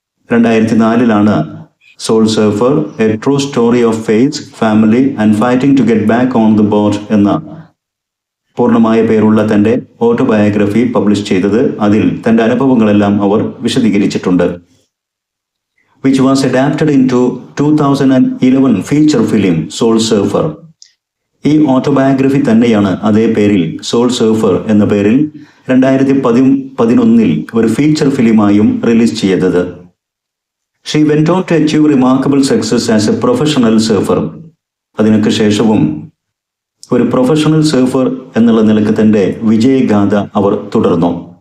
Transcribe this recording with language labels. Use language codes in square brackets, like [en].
[ml] 2004 soul surfer, A true story of faith, family and fighting to get back on the boat എന്ന പൂർണ്ണമായ പേരുള്ള തന്റെ autobiography publish ചെയ്തത്. അതിൽ തന്റെ അനുഭവങ്ങളെല്ലാം അവർ വിശദീകരിച്ചിട്ടുണ്ട്. [en] which was adapted into 2011 feature film Soul Surfer. [ml] ഈ ഓട്ടോബയോഗ്രഫി തന്നെയാണ് അതേ പേരിൽ സോൾ സർഫർ എന്ന പേരിൽ 2011 ഒരു ഫീച്ചർ ഫിലിമായും റിലീസ് ചെയ്തത്. [en] She went on to achieve remarkable success as a professional surfer. [ml] അതിനൊക്കെ ശേഷവും ഒരു പ്രൊഫഷണൽ സർഫർ എന്നുള്ള നിലക്ക് തന്റെ വിജയഗാഥ അവർ തുടർന്നു.